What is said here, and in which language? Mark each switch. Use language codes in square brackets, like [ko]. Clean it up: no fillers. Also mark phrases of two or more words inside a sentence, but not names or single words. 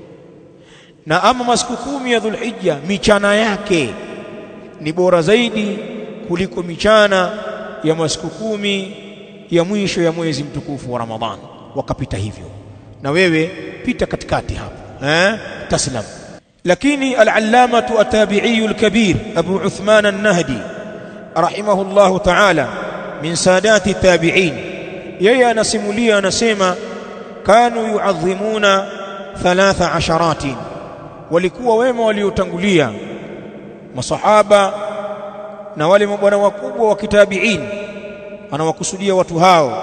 [sw] Na ama masiku 10 ya Dhulhijja michana yake ni bora zaidi kuliko michana ya masiku 10 ya mwisho ya mwezi mtukufu wa Ramadhan. Wakapita hivyo, na wewe pita katikati hapo, taslam. [ar] Lakini العلامة التابعي الكبير أبو عثمان النهدي رحمه الله تعالى من سادات التابعين, [sw] yeye anasimulia, anasema [ar] كانوا يعظمون [sw] 13, walikuwa wema waliotangulia masahaba na wale mabwana wakubwa wa kitabi'in, anawakusudia watu hao.